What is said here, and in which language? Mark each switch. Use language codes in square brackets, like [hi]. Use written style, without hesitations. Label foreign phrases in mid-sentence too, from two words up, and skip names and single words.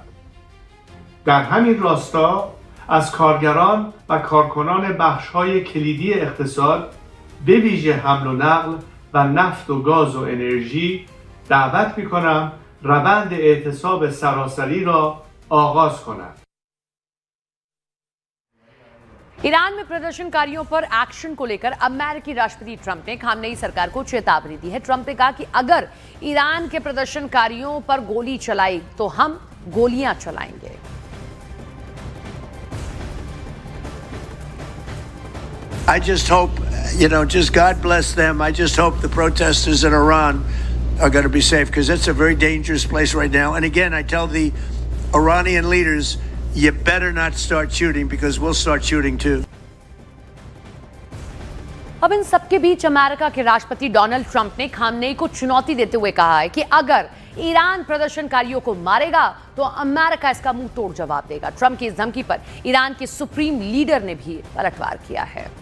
[fa] در همین راستا از کارگران و کارکنان بخش‌های کلیدی اقتصاد به ویژه حمل و نقل و نفت و گاز و انرژی دعوت می‌کنم روند اعتصاب سراسری را آغاز کنند. [hi] ईरान में प्रदर्शनकारियों पर एक्शन को लेकर अमेरिकी राष्ट्रपति ट्रंप ने खामनेई सरकार को चेतावनी दी है। ट्रंप ने कहा कि अगर ईरान के प्रदर्शनकारियों पर गोली चलाई तो हम गोलियां चलाएंगे। [en] I just hope, just God bless them. I just hope the protesters in Iran are going to be safe because it's a very dangerous place right now. And again, I tell the Iranian leaders, you better not start shooting because we'll start shooting too. [hi] अब इन सबके बीच अमेरिका के राष्ट्रपति डोनाल्ड ट्रंप ने खामनेई को चुनौती देते हुए कहा है कि अगर ईरान प्रदर्शनकारियों को मारेगा तो अमेरिका इसका मुंह तोड़ जवाब देगा। ट्रंप की इस धमकी पर ईरान के सुप्रीम लीडर ने भी पलटवार किया है।